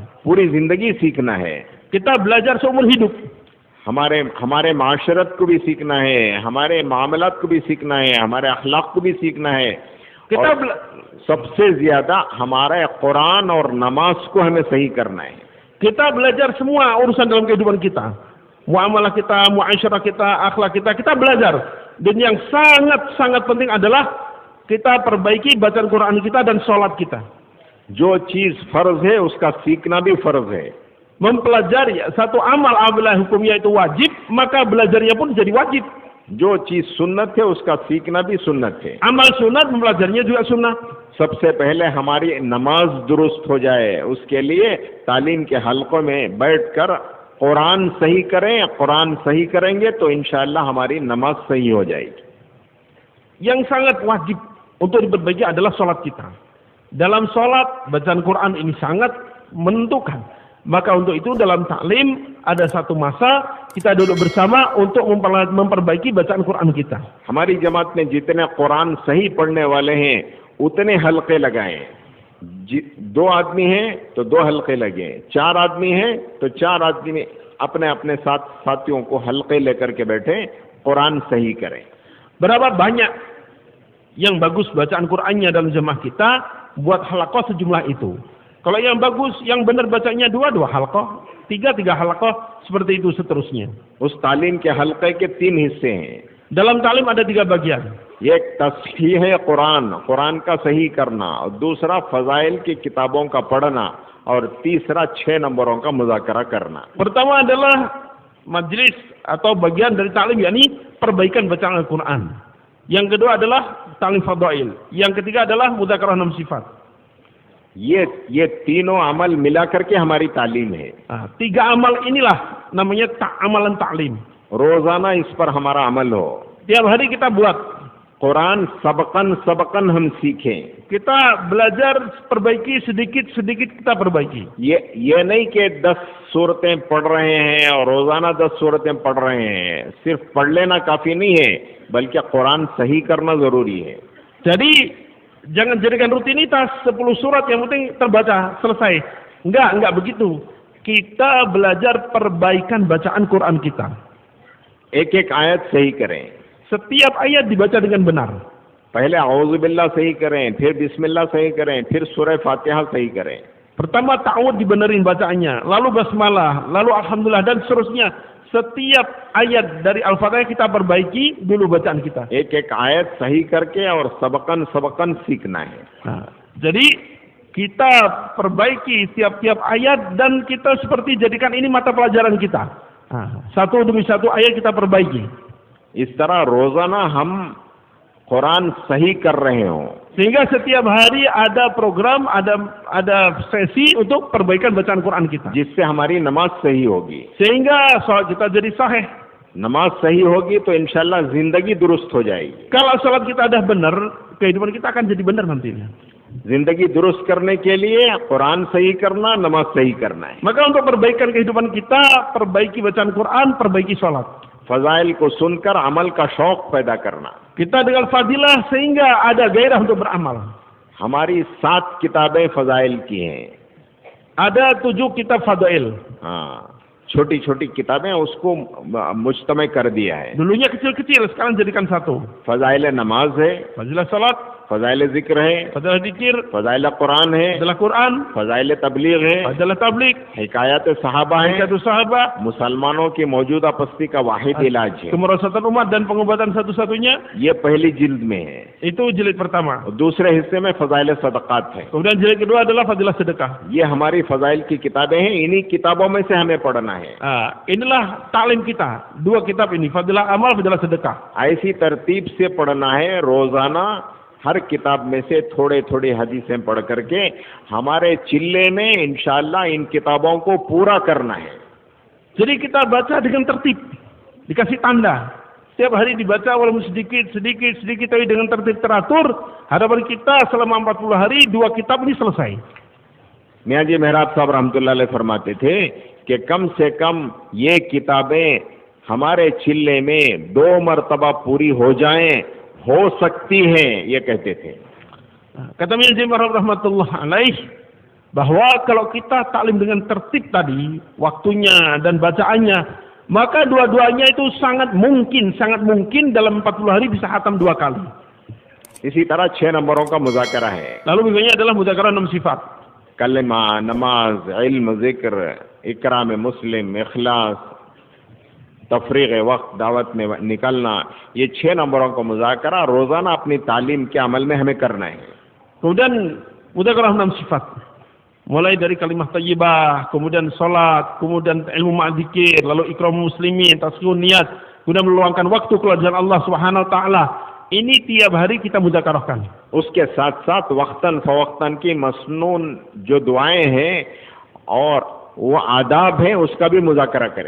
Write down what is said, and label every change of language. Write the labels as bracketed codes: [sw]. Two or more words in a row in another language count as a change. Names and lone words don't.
[ur] پوری زندگی سیکھنا ہے. [id] Kita belajar seumur hidup. [ur] ہمارے معاشرت کو بھی سیکھنا ہے، ہمارے معاملات کو بھی سیکھنا ہے، ہمارے اخلاق کو بھی سیکھنا ہے. [id] Kita [ur] سب سے زیادہ ہمارا قرآن اور نماز کو ہمیں صحیح کرنا ہے. [id] Kita belajar semua urusan dalam kehidupan kita. Muamalah kita, muasyarah kita, akhlak kita belajar. Dan yang sangat-sangat penting adalah kita perbaiki bacaan Quran kita dan sholat kita. [ur] جو چیز فرض ہے اس کا سیکھنا بھی فرض ہے. [id] Mempelajari satu amal apabila hukumnya itu wajib, maka belajarnya pun jadi wajib. [ur] جو چیز سنت ہے اس کا سیکھنا بھی سنت ہے. [id] Amal sunat, mempelajarinya juga sunnah. [ur] سب سے پہلے ہماری نماز درست ہو جائے، اس کے لیے تعلیم کے حلقوں میں بیٹھ کر قرآن صحیح کریں. قرآن صحیح کریں گے تو ان شاء اللہ ہماری نماز صحیح ہو جائے گی. [id] Yang sangat wajib untuk diperbaiki adalah sholat kita. Dalam sholat, bacaan Quran ini sangat menentukan. Maka untuk itu dalam taklim ada satu masa kita duduk bersama untuk memperbaiki bacaan Quran kita. [ur] ہماری جماعت میں جتنے قرآن صحیح پڑھنے والے ہیں اتنے حلقے لگائیں. 2 آدمی ہیں تو 2 حلقے لگے، 4 آدمی ہیں تو 4 آدمی اپنے اپنے ساتھیوں کو حلقے لے کر کے بیٹھے، قرآن صحیح کریں. [id] Berapa banyak yang bagus bacaan Qur'annya dalam jemaah kita, buat halaqah sejumlah itu. Kalau yang bagus, yang benar bacanya 2 halaqah, 3 halaqah, seperti itu seterusnya. [ur] اس تعلیم کے حلقے کے 3 حصے ہیں. [id] Dalam talim ada 3 bagian. [ur] ایک تصحیح ہے قرآن کا صحیح کرنا، اور دوسرا فضائل کی کتابوں کا پڑھنا، اور تیسرا 6 نمبروں کا مذاکرہ کرنا. [id] Pertama adalah majlis atau bagian dari talim, yakni perbaikan bacaan Al-Quran. Yang kedua adalah talim fadail. Yang ketiga adalah mudzakarah 6 sifat. [ur] یہ تینوں عمل ملا کر کے ہماری تعلیم ہے. [id] 3 amal inilah namanya amalan taklim. [ur] روزانہ اس پر ہمارا عمل ہو. [id] Tiap hari kita buat. [ur] قرآن سبقاً ہم سیکھیں. [id] Kita belajar perbaiki sedikit kita perbaiki. [ur] یہ نہیں کہ 10 سورتیں پڑھ رہے ہیں اور روزانہ 10 سورتیں پڑھ رہے ہیں. صرف پڑھ لینا کافی نہیں ہے، بلکہ قرآن صحیح کرنا ضروری ہے. [id] Jadi jangan jadikan rutinitas 10 surat yang penting terbaca selesai. Enggak begitu. Kita belajar perbaikan bacaan Quran kita. [ur] ایک آیت صحیح کریں. [id] Setiap ayat dibaca dengan benar. [ur] پہلے اعوذ باللہ صحیح کریں، پھر بسم اللہ صحیح کریں، پھر سورہ فاتحہ صحیح کریں. [id] Pertama ta'awud dibenerin bacaannya, lalu basmalah, lalu alhamdulillah dan seterusnya. Setiap ayat dari Al-Fatihah kita perbaiki dulu bacaan kita. [ur] ایک آیت صحیح کر کے اور سبقاً سیکھنا ہے. [id] Jadi kita perbaiki tiap-tiap ayat dan kita seperti jadikan ini mata pelajaran kita. Satu demi satu ayat kita perbaiki. [ur] اس طرح روزانہ ہم قرآن صحیح کر رہے ہو. [id] Sehingga setiap hari ada program, ada sesi untuk perbaikan bacaan Quran kita. [ur] جس سے ہماری نماز صحیح ہوگی. [id] Sehingga salat kita jadi sahih. [ur] نماز صحیح ہوگی تو ان شاء اللہ زندگی درست ہو جائے گی. [id] Kalau salat kita dah benar, kehidupan kita akan jadi benar nantinya. [ur] زندگی درست کرنے کے لیے قرآن صحیح کرنا، نماز صحیح کرنا ہے. [id] Maka untuk perbaikan kehidupan kita, perbaiki bacaan Quran, perbaiki salat. [ur] فضائل کو سن کر عمل کا شوق پیدا کرنا. [id] Kita dengan fadilah sehingga ada gairah untuk beramal. [ur] ہماری 7 کتابیں فضائل کی ہیں. [id] Ada 7 kitab fadail. [ur] چھوٹی چھوٹی کتابیں اس کو مجتمع کر دیا ہے. [id] Dulunya kecil-kecil, sekarang jadikan satu. [ur] فضائل نماز ہے, [id] Fadilah salat, [ur] فضائل ذکر ہے, [id] fadilah zikir, [ur] فضائل قرآن ہے, [id] fadilah Quran, [ur] فضائل تبلیغ ہے, [id] fadilah tabligh, [ur] حکایت صحابہ ہے, [id] hikayat sahabat, [ur] مسلمانوں کی موجودہ پستی کا واحد علاج ہے. [id] kemerosatan umat dan pengobatan satu-satunya. [ur] یہ پہلی جلد میں ہے. [id] Itu jilid pertama. [ur] اور دوسرے حصے میں فضائل صدقات ہے. [id] Kemudian jilid kedua adalah fadilah sedekah. [ur] یہ ہماری فضائل کی کتابیں ہیں، انہیں کتابوں میں سے ہمیں پڑھنا ہے. [id] Inilah taklim kita. Dua kitab ini, fadilah amal, fadilah sedekah. [ur] ایسی ترتیب سے پڑھنا ہے، روزانہ ہر کتاب میں سے تھوڑے تھوڑے حدیثیں پڑھ کر کے ہمارے چلے میں ان شاء اللہ ان کتابوں کو پورا کرنا ہے. [id] Jadi kita baca dengan tertib, dikasih tanda. Setiap hari dibaca walaupun sedikit, tapi dengan tertib teratur. Harapan kita selama 40 hari, 2 kitab ini selesai. [ur] میاں جی محراب صاحب رحمۃ اللہ علیہ فرماتے تھے کہ کم سے کم یہ کتابیں ہمارے چلے میں 2 مرتبہ پوری ہو جائیں، ہو سکتی ہیں، یہ کہتے تھے. [id] Kata Mian Jimbar [ar] رحمة الله عليه, [id] bahwa kalau kita taklim dengan tertib tadi, waktunya dan bacaannya, maka dua-duanya itu sangat mungkin dalam 40 hari bisa khatam 2 kali. [ur] اسی طرح 6 نمبروں کا مذاکرہ ہے. [id] Lalu berikutnya adalah muzakarah 6 sifat. [ur] کلمہ، نماز، علم، ذکر، اکرام مسلم، اخلاص، تفریغ وقت، دعوت میں نکلنا، یہ 6 نمبروں کا مذاکرہ روزانہ اپنی تعلیم کے عمل میں ہمیں کرنا ہے. [id] Kemudian muzakarah 6 sifat. Mulai dari kalimah thayyibah, kemudian salat, kemudian ilmu ma'dzikir, lalu ikram muslimin, tasghirun niat, kemudian meluangkan waktu keluar jalan Allah [ar] سبحانه وتعالى. [id] Ini tiap hari kita muzakarahkan. [ur] اس کے ساتھ ساتھ وقتاً فوقتاً کی مسنون جو دعائیں ہیں اور وہ آداب ہیں اس کا بھی مذاکرہ کریں.